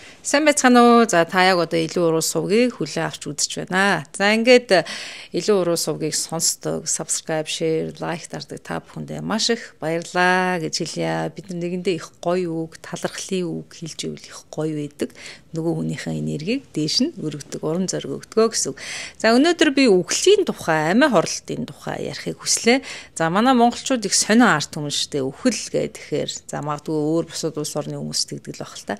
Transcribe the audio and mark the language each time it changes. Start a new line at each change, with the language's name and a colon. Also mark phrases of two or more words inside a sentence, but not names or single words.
Mongolian: Сайн байцгаана уу. За та яг одоо илүү уруу сувгийг хүлээн авч үзэж байна. За ингээд илүү уруу сувгийг сонсдог,
English: subscribe, share, like
Mongolian: дардаг та бүхэндээ маш их баярлалаа гэж хэлье. Бид нэгэндээ их гоё үг, талархлын үг хэлж ивэл их гоё байдаг. Нөгөө хүнийхээ энергийг дээш нь өргөдөг, урам зориг өгдөг гэсэн үг. За өнөөдөр би үхлийн тухай, амиа хорлолтын тухай ярихыг хүслээ. За манай монголчууд их сонио арт хүмүүс шүү дээ. Үхэл гэхээр за магадгүй өөр бусад улс орны хүмүүс тэгдэг л байх л та.